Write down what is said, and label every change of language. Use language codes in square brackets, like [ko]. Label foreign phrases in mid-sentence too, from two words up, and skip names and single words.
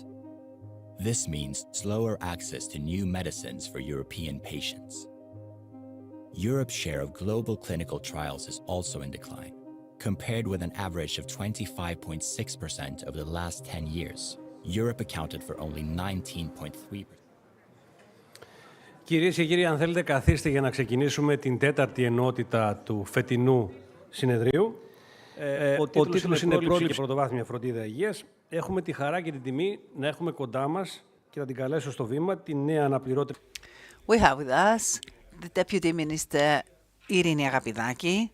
[en] This means slower access to new medicines for European patients. Europe's share of global clinical trials is also in decline. Compared with an average of 25.6% over the last 10 years, Europe accounted for only 19.3%. [el] Κυρίες και κύριοι, αν θέλετε καθίστε για να ξεκινήσουμε την τέταρτη ενότητα του φετινού συνεδρίου. Ο τίτλος είναι «Πρόληψη και πρωτοβάθμια φροντίδα υγείας». Έχουμε τη χαρά και την τιμή να έχουμε κοντά μας και θα την καλέσω στο βήμα την νέα αναπληρώτρια. [en] We have with us the Deputy Minister Irini Agapidaki.